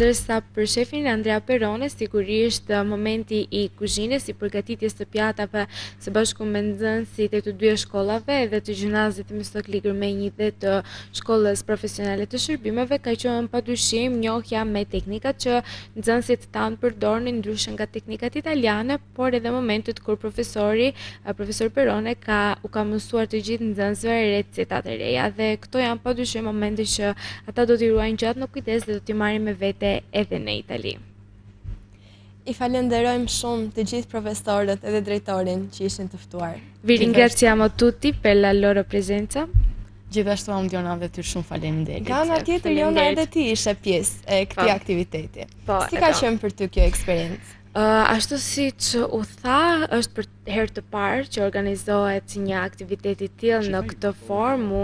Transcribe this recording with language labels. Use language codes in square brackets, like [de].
[sq] Ndërsa për shefin Andrea Perone, sigurisht momenti i kuzhinës, i përgatitjes të pjatave së bashku me nxënësit e të dy shkollave edhe të gjimnazit Themistokli Gërmenji dhe të shkollës profesionale të shërbimeve ka qenë padyshim njohja me teknikat që nxënësit tanë përdorin ndryshe nga teknikat italiane, por edhe momentet kur profesor Perone u ka mësuar të gjithë nxënësve recetat e reja, dhe këto janë padyshim momente që ata do t'i ruajnë gjatë në kujdes dhe do t'i marrin me vete edhe në Itali. I falenderojmë shumë të gjithë profesorët edhe drejtorin që ishin të ftuar. [it] Vi ringraziamo tutti per la loro presenza. [sq] Gjithashtu Diona dhe ty shumë faleminderit. Nga ana tjetër Jona edhe ti ishe pjesë e këtij aktiviteti. Si ka qenë për ty kjo eksperiencë? Ashtu si që u tha, është për herë të parë që organizohet një aktivitet i tillë në këtë formë.